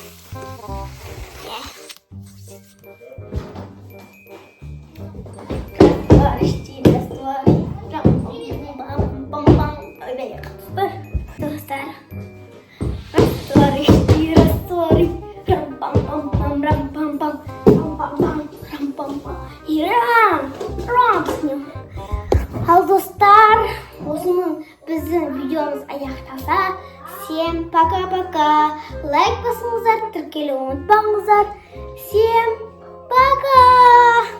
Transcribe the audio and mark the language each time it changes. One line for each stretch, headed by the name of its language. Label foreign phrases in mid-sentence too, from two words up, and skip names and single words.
Kazakh: Достар, ал достар, осының біздің видеомыз аяқталса,
Russian: всем пока-пока.
Kazakh: Лайк басыңыздар, тіркелуді ұмытпаңыздар.
Russian: Всем пока!